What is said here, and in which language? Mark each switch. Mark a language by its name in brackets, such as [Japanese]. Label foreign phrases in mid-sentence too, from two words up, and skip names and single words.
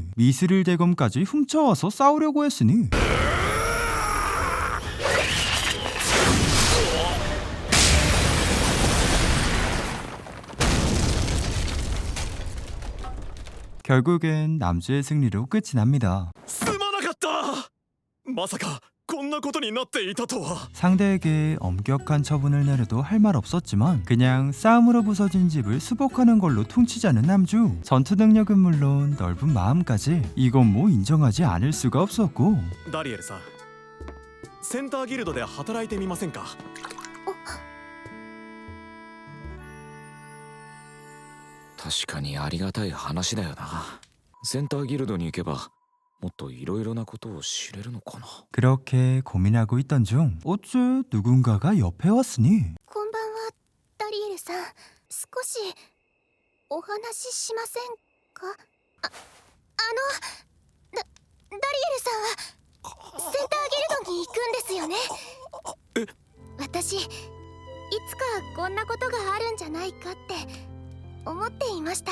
[Korean] 미스릴 대검까지 훔쳐와서 싸우려고 했으니 결국엔 남주의 승리로 끝이 납니다. [Japanese] すまなかった。まさかこんなことになっていたとは。 [Korean] 상대에게 엄격한 처분을 내려도 할 말 없었지만 그냥 싸움으로 부서진 집을 수복하는 걸로 퉁치자는 남주. 전투 능력은 물론 넓은 마음까지 이건 뭐 인정하지 않을 수가 없었고. [Japanese] ダリエルさん、センターギルドで働いてみませんか？確かにありがたい話だよな。センターギルドに行けばもっといろいろなことを知れるのかな。 [Korean] 그렇게 고민하고 있던 중 어째 누군가가 옆에 왔으니 [Japanese] こんばんは、ダリエルさん。少しお話ししませんか？ダリエルさんはセンターギルドに行くんですよね。私いつかこんなことがあるんじゃないかって思っていました。